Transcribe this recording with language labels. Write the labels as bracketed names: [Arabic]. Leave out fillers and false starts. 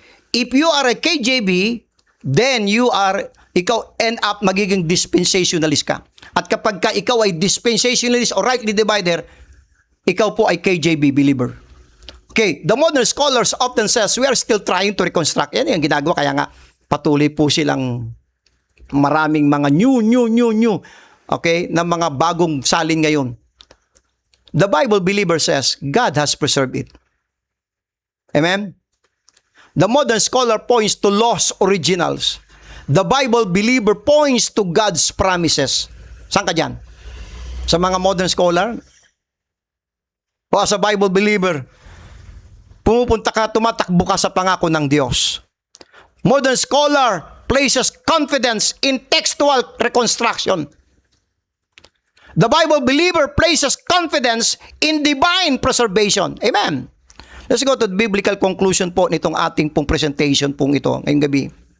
[English] If you are a KJB, then [Filipino] ikaw [English] end up [Filipino] magiging dispensationalist ka. At kapag ka ikaw ay dispensationalist or rightly divider, ikaw po ay KJB believer. [English] Okay, the modern scholars often says we are still trying to reconstruct. [Filipino] Yan yung ginagawa, kaya nga patuloy po silang maraming mga new, okay, na mga bagong salin ngayon. [English] The Bible believer says God has preserved it. Amen? The modern scholar points to lost originals. The Bible believer points to God's promises. [Filipino] Saan ka dyan? Sa mga modern scholar? O sa Bible believer? Pumupunta ka, tumatakbo ka sa pangako ng Diyos. [English] Modern scholar places confidence in textual reconstruction. The Bible believer places confidence in divine preservation. Amen. Let's go to the biblical conclusion [Filipino] po nitong ating pong presentation pong ito ngayong gabi.